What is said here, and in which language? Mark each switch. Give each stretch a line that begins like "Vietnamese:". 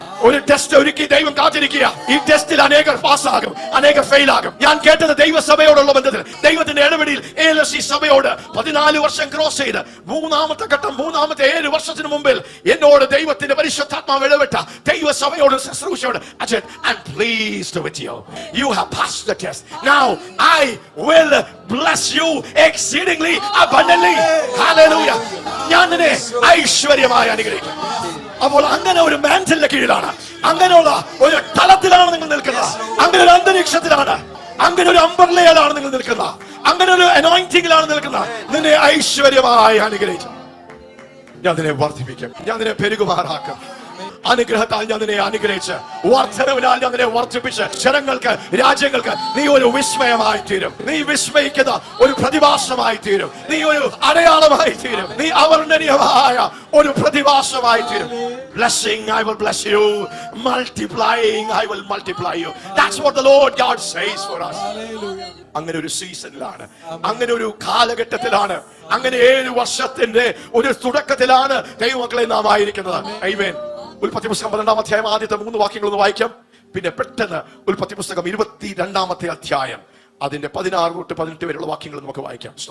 Malayalam: ഒരു ടെസ്റ്റ് ഒരുക്കി ദൈവം കാത്തിരിക്കുക. ഈ ടെസ്റ്റിൽ അനേകർ പാസ്സാകും, അനേകർ ഫെയിൽ ആകും. ഞാൻ കേട്ടത് ദൈവസഭയോടുള്ള ബന്ധത്തിൽ, ദൈവത്തിന്റെ ഇടപെടിയിൽ ALSC സഭയോട് 14 വർഷം ക്രോസ് ചെയ്ത് 3-ാമത്തെ ഘട്ടം, 3-ാമത്തെ 7 വർഷത്തിന് മുമ്പിൽ എന്നോട് ദൈവത്തിന്റെ പരിശുദ്ധാത്മാവ് ഇടപെട്ട ദൈവസഭയോട്, ശുശ്രൂഷയോട്,
English: I'm pleased with you. You have passed the test. Now I will bless you exceedingly abundantly.
Malayalam: Hallelujah. ഞാൻ നിന്നെ ഐശ്വര്യമായി അനുഗ്രഹിക്കും. അപ്പോൾ അങ്ങനെ ഒരു മാൻസിന്റെ കീഴിലാണ്, അങ്ങനെയുള്ള ഒരു തലത്തിലാണ് നിങ്ങൾ നിൽക്കുന്നത്, അങ്ങനെ ഒരു അന്തരീക്ഷത്തിലാണ് അങ്ങനെ ഒരു അംബർലയിലാണ് നിങ്ങൾ നിൽക്കുന്ന, അങ്ങനെ ഒരു അനോയിന്റിംഗിലാണ് നിൽക്കുന്ന. നിന്നെ ഐശ്വര്യമായി അനുഗ്രഹിച്ചു. ഞാൻ നിന്നെ വർദ്ധിപ്പിക്കും, ഞാൻ നിന്നെ പെരുകുമാറാക്കും. അനുഗ്രഹത്താൽ ഞാൻ നിന്നെ അനുഗ്രഹിച്ച്, വർദ്ധനവിനാൽ ഞാൻ നിന്നെ വർദ്ധിപ്പിച്ച്, ജനങ്ങൾക്ക്, രാജ്യങ്ങൾക്ക് നീ ഒരു വിസ്മയമായി തീരും. നീ വിസ്മയിക്കുന്ന ഒരു പ്രതിഭാസമായി തീരും. നീ ഒരു അടയാളമായി തീരും. നീ അവർണ്ണനീയമായ ഒരു പ്രതിഭാസമായി തീരും.
English: Blessing, I will bless you. Multiplying, I will multiply you. That's what the Lord God says for us.
Malayalam: അങ്ങനെ ഒരു സീസണിലാണ്, അങ്ങനെ ഒരു കാലഘട്ടത്തിലാണ്, അങ്ങനെ 7 വർഷത്തിന്റെ ഒരു തുടക്കത്തിലാണ് ദൈവമക്കളെ നാം ആയിരിക്കുന്നത്. ആമേൻ. ഉൽപ്പത്തി പുസ്തകം 12-ാം അധ്യായം ആദ്യത്തെ 3 വാക്യങ്ങളൊന്ന് വായിക്കാം. പിന്നെ പെട്ടെന്ന് ഉൽപ്പത്തി പുസ്തകം 22-ാമത്തെ അധ്യായം അതിന്റെ 16 തൊട്ട് 18 വരെയുള്ള വാക്യങ്ങൾ നമുക്ക് വായിക്കാം.